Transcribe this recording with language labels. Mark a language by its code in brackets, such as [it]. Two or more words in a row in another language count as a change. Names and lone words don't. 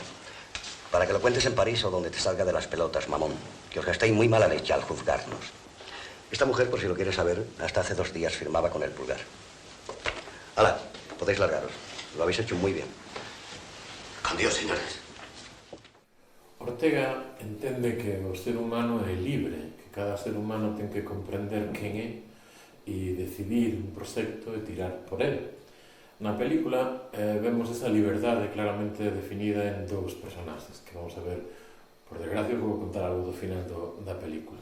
[es] Para que lo cuentes en París o donde te salga de las pelotas, mamón. Que os gastéis muy mala leche al juzgarnos. Esta mujer, por si lo quieres saber, hasta hace 2 días firmaba con el pulgar. Hala, podéis largaros. Lo habéis hecho muy bien. Con Dios, señores. [gl] Ortega entende que o ser humano é libre, que cada ser humano ten que comprender quen é e decidir un proxecto e tirar por ele. Na película vemos esa liberdade claramente definida en 2 personaxes, que [es] vamos a ver, por desgracia, [gl] vou contar algo do final da película.